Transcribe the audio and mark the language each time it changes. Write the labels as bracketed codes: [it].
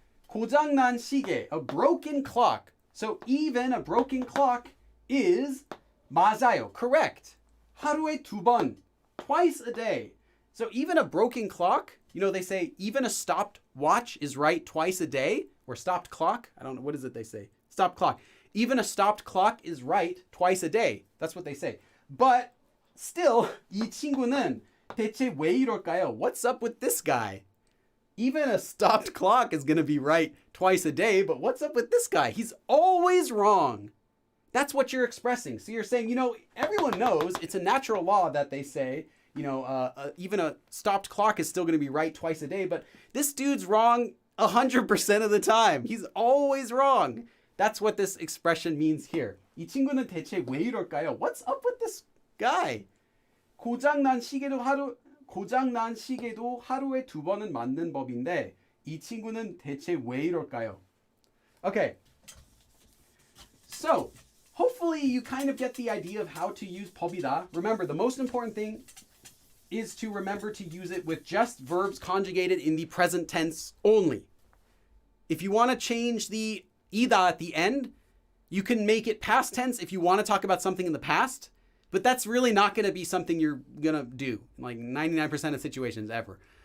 [ko] 고장난 시계, [en] a broken clock. So even a broken clock is 맞아요, correct. [ko] 하루에 2번, [en] twice a day. So even a broken clock, they say even a stopped watch is right twice a day, or stopped clock. I don't know, what is it they say? Stopped clock. Even a stopped clock is right twice a day. That's what they say. But still, [ko] 이 친구는 대체 왜 이럴까요? [en] What's up with this guy? Even a stopped clock is going to be right twice a day, but what's up with this guy? He's always wrong. That's what you're expressing. So you're saying, everyone knows it's a natural law that they say, even a stopped clock is still going to be right twice a day, but this dude's wrong 100% of the time. He's always wrong. That's what this expression means here. [ko] 이 친구는 대체 왜 이럴까요? [en] What's up with this guy? [ko] 고장난 시계도 하루에 2번은 맞는 법인데 이 친구는 대체 왜 이럴까요? [en] Okay. So, hopefully you kind of get the idea of how to use pobida. Remember, the most important thing is to remember to use it with just verbs conjugated in the present tense only. If you want to change the ida at the end, you can make it past tense if you want to talk about something in the past, but that's really not going to be something you're going to do, like 99% of situations ever.